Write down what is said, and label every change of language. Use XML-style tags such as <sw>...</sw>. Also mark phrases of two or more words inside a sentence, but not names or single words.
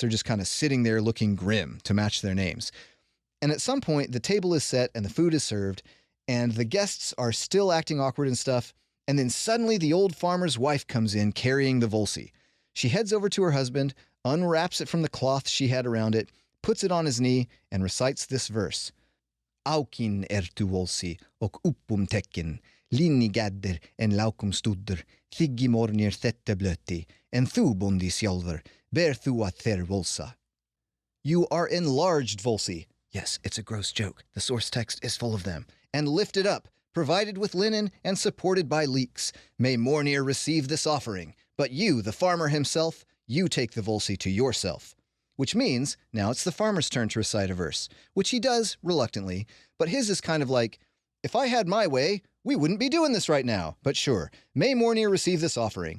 <en>They're just kind of sitting there looking grim to match their names. And at some point, the table is set and the food is served, and the guests are still acting awkward and stuff, and then suddenly the old farmer's wife comes in carrying the Volsi. She heads over to her husband, unwraps it from the cloth she had around it, puts it on his knee, and recites this verse.</en> <non>Aukin ertu Volsi, och uppum tecken, linni gadder en laukum studder, thiggi mornir thette blöti, en thu bondi sjálfur, ber thu at ther Volsa.</non> <en>You are enlarged, Volsi. Yes, it's a gross joke. The source text is full of them. And lifted up, provided with linen, and supported by leeks. May Mornir receive this offering, but you, the farmer himself, you take the Volsi to yourself. Which means, now it's the farmer's turn to recite a verse, which he does reluctantly, but his is kind of like, if I had my way, we wouldn't be doing this right now, but sure, may Mornir receive this offering.</en>